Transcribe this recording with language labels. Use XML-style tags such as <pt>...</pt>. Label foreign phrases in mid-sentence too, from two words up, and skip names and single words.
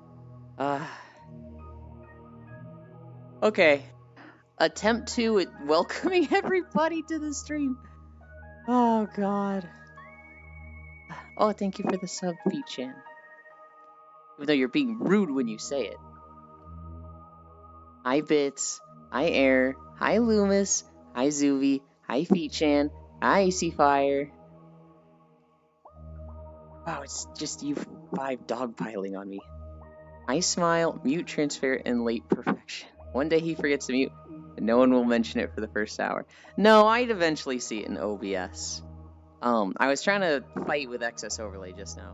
<en>Okay. Attempt 2 at welcoming everybody to the stream. Oh, God. Oh, thank you for the sub, Feet-chan. Even though you're being rude when you say it. Hi, Bits. Hi, Air. Hi, Loomis. Hi, Zuvi. Hi, Feet-chan. Hi, Icy Fire. Wow, it's just you 5 dogpiling on me. I smile, mute transfer, and late perfection. One day he forgets to mute, and no one will mention it for the first hour. No, I'd eventually see it in OBS. I was trying to fight with excess overlay just now.</en>